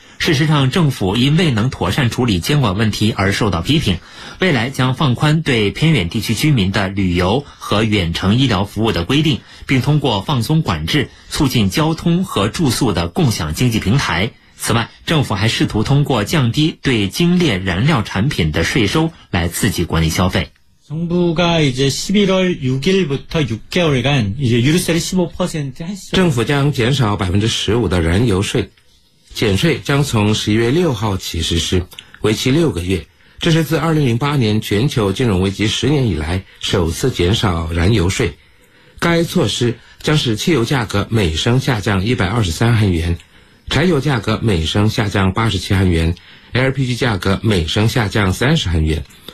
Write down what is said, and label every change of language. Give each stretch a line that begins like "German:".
Chinese: 事实上，政府因未能妥善处理监管问题而受到批评，未来将放宽对偏远地区居民的旅游和远程医疗服务的规定，并通过放松管制促进交通和住宿的共享经济平台。此外，政府还试图通过降低对精炼燃料产品的税收来刺激国内消费。
Korean: 정부가이제11월6일부터6개월간이제유류세를 15%
Chinese: 政府将减少 15% 的燃油税，减税将从11月6号起实施，为期6个月。这是自2008年全球金融危机10年以来首次减少燃油税。该措施将使汽油价格每升下降123韩元，柴油价格每升下降87韩元，LPG 价格每升下降30韩元。